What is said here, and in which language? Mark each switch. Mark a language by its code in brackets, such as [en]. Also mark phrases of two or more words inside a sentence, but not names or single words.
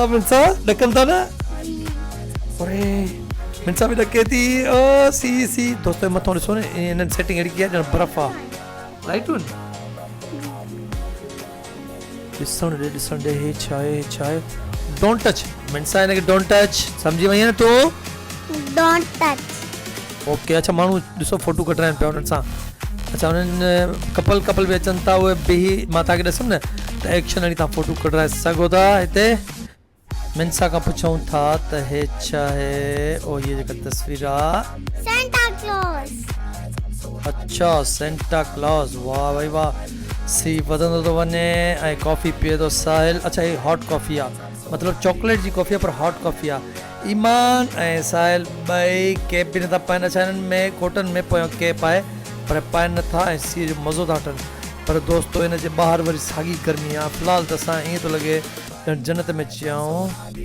[sd] मिनसा ॾकनि था न? अरे मिनसा बि ॾके थी। ओ सी दोस्तो मथां ॾिसो न, इन्हनि सेटिंग अहिड़ी कई आहे ॼण बर्फ़ आहे। लाइटूं ॾिसण ॾे हे छा आहे? [en] don't touch [sd] मिनसा, हिनखे [en] don't touch, [sd] सम्झी वई न तूं? [en] don't touch. [sd] ओके। अच्छा माण्हू ॾिसो फोटो कढाइनि पिया उन्हनि सां। अच्छा उन्हनि कपल बि अचनि था, उहे बिही, मां तव्हांखे ॾिसुमि न त एक्शन हणी तव्हां फोटो कढाए सघो था। हिते मिनसा खां पुछूं था त हे छा आहे? ओ ये जेका तस्वीर आहे सेंटा क्लॉज। अच्छा सेंटा क्लॉज, वाह भाई वाह। सी वधंदो थो वञे ऐं कॉफ़ी पीए थो साहिल। अच्छा हे [en] hot coffee [sd] आहे, मतिलबु चॉकलेट जी कॉफ़ी आहे पर [en] hot coffee [sd] आहे। ईमान ऐं साहिल ॿई कैप बि नथा पाइनि। अच्छा हिननि में कोटनि में पोयां कैप आहे पर पाइनि नथा ऐं सीअ जो मज़ो था वठनि। पर दोस्तो हिन जे ॿाहिरि वरी साॻी गर्मी आहे। फ़िलहालु त असां ईअं थो लॻे ॼण जन्नत में अची विया आहियूं।